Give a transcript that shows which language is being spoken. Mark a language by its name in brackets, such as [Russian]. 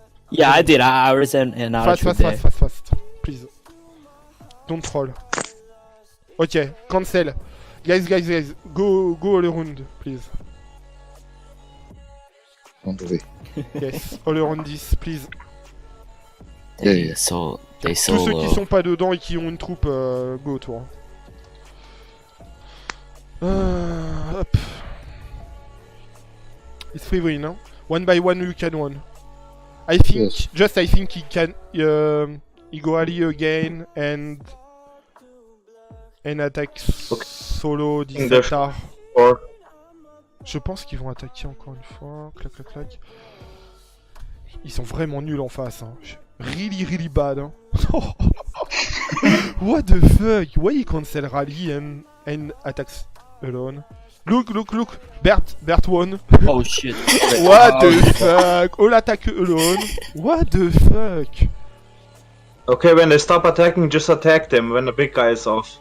[English] Yeah, I did. I was in our troop there. Fast. Please. Don't troll. Okay, cancel. Guys. Go all around, please. On the way. Yes, all around this, please. They Yeah. sold. [French] Tous ceux qui sont pas dedans et qui ont une troupe, go toi. Hop. [English] It's free win, no? One by one you can win. I think, Yes. I think he can, he go Ali again and attaque solo Dissectar. Or [French] Je pense qu'ils vont attaquer encore une fois. Clac, clac, clac. Ils sont vraiment nuls en face. [English] Hein. Really, really bad. Hein. What the fuck? Why he cancel rally and attacks alone? Look, look, look. Bert won. Oh shit. What the fuck? All attack alone. What the fuck? okay, when they stop attacking, just attack them when the big guy is off.